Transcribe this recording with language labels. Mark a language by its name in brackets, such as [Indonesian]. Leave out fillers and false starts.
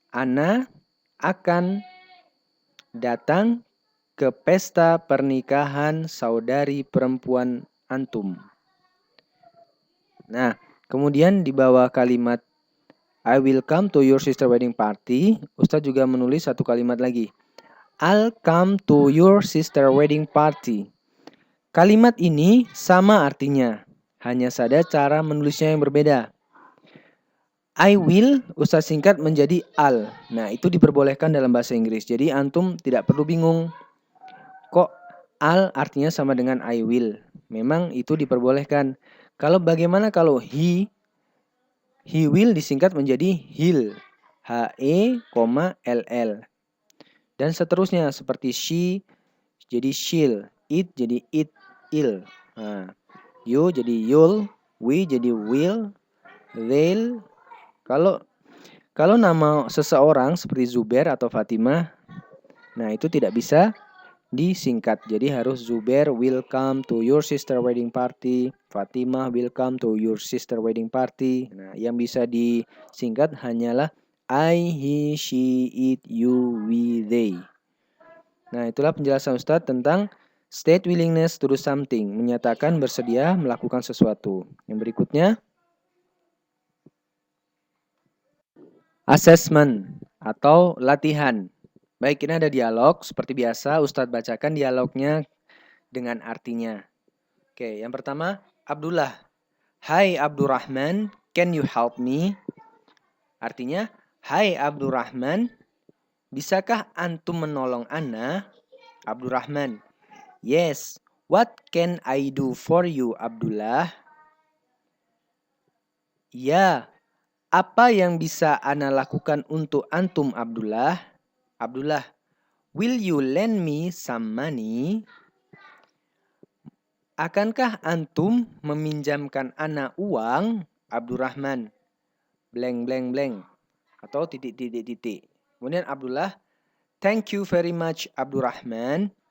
[Indonesian] Ana akan datang ke pesta pernikahan saudari perempuan antum. Nah, kemudian di bawah kalimat [English] I will come to your sister wedding party, [Indonesian] Ustadz juga menulis satu kalimat lagi. [English] I'll come to your sister wedding party. [Indonesian] Kalimat ini sama artinya, hanya saja cara menulisnya yang berbeda. [English] I will [Indonesian] Ustadz singkat menjadi [English] I'll. [Indonesian] Nah, itu diperbolehkan dalam bahasa Inggris. Jadi antum tidak perlu bingung. Kok I'll artinya sama dengan I will? Memang itu diperbolehkan. Bagaimana kalau he will disingkat menjadi he'll. H-E-L-L. Dan seterusnya seperti she jadi she'll, it jadi it'll. Nah, you jadi you'll, we jadi will, they'll. Kalau nama seseorang seperti Zubair atau Fatimah, nah itu tidak bisa disingkat. Jadi harus [English] Zubair will come to your sister wedding party, Fatimah will come to your sister wedding party. [Indonesian] Nah, yang bisa disingkat hanyalah I, he, she, it, you, we, they. Nah, itulah penjelasan Ustadz tentang [English] state willingness to do something, [Indonesian] menyatakan bersedia melakukan sesuatu. Yang berikutnya, assessment atau latihan. Baik, ini ada dialog. Seperti biasa, Ustadz bacakan dialognya dengan artinya. Oke, yang pertama, Abdullah. Hai Abdurrahman, [English] can you help me? [Indonesian] Artinya, hai Abdurrahman, bisakah antum menolong ana? [English] Abdurrahman, yes, what can I do for you, Abdullah? [Indonesian] Ya, apa yang bisa ana lakukan untuk antum, Abdullah? [English] Abdullah, will you lend me some money? [Indonesian] Akankah antum meminjamkan ana uang? [English] Abdurrahman, blank blank blank [Indonesian] atau titik. Kemudian [English] Abdullah, thank you very much Abdurrahman.